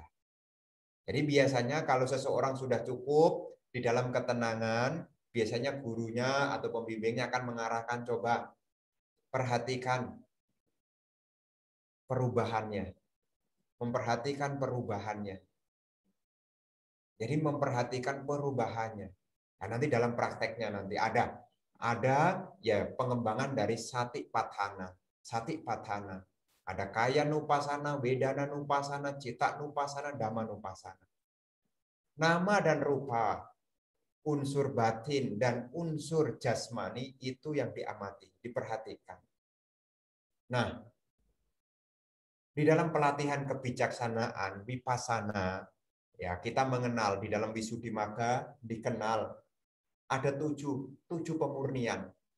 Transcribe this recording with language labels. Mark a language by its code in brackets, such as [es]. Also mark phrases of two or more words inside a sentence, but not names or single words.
[id] Jadi biasanya kalau seseorang sudah cukup di dalam ketenangan, biasanya gurunya atau pembimbingnya akan mengarahkan, coba perhatikan perubahannya. Memperhatikan perubahannya. Jadi memperhatikan perubahannya. Nah, nanti dalam prakteknya nanti ada ya pengembangan dari [pi] sati patthana. Sati patthana. Ada kaya nupasana, wedana nupasana, cita nupasana, dhamma nupasana. [id] Nama dan rupa, unsur batin dan unsur jasmani itu yang diamati, diperhatikan. Nah, di dalam pelatihan kebijaksanaan, vipassana, ya kita mengenal di dalam Wisuddhimagga dikenal ada tujuh pemurnian.